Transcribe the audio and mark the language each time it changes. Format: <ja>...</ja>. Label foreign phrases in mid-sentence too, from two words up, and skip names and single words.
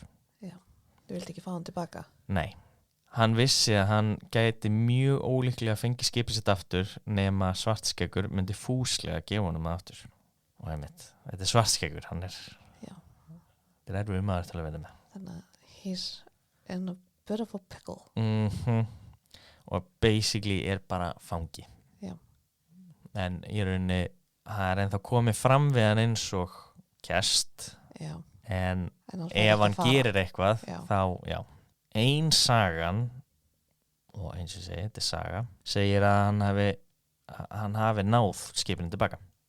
<is>Já, þú vildi ekki fá hann tilbaka? Nei, hann vissi að hann gæti mjög ólíklega að fengi skipið sitt aftur nema Svartskeggur myndi fúslega gefa honum það aftur. Og þetta er Svartskeggur, hann er erfið maður til að vinna með. Þannig að</is> <en>he's in a bit of a pickle.</en> <is>Og basically er bara fangi. Já. En í rauninni það er ennþá komið fram við hann eins og kest. Já. En ef hann gerir eitthvað þá, ein sagan, og eins og segi, þetta er saga, segir að hann hafi náð skipinu tilbaka.</is>